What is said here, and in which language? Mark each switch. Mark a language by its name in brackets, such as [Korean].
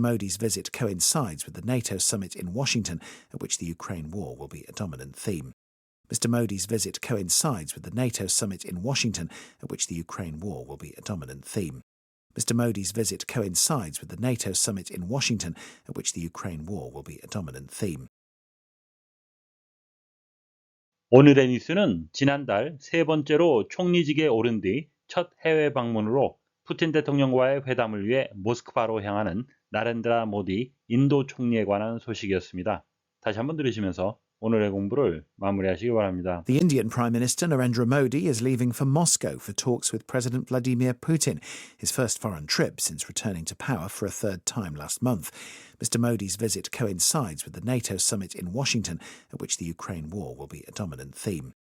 [English] Modi's visit coincides with the NATO summit in Washington, at which the Ukraine war will be a dominant theme. Mr. Modi's visit coincides with the NATO summit in Washington, at which the Ukraine war will be a dominant theme. Mr. Modi's visit coincides with the NATO summit in Washington, at which the Ukraine war will be a dominant theme. [Korean] 오늘의 뉴스는 지난달 세 번째로 총리직에 오른 뒤 첫 해외 방문으로 푸틴 대통령과의 회담을 위해 모스크바로 향하는 나렌드라 모디 인도 총리에 관한 소식이었습니다. 다시 한번 들으시면서 오늘의 공부를 마무리하시기 바랍니다. [English] The Indian Prime Minister Narendra Modi is leaving for Moscow for talks with President Vladimir Putin, his first foreign trip since returning to power for a third time last month. Mr. Modi's visit coincides with the NATO summit in Washington, at which the Ukraine war will be a dominant theme.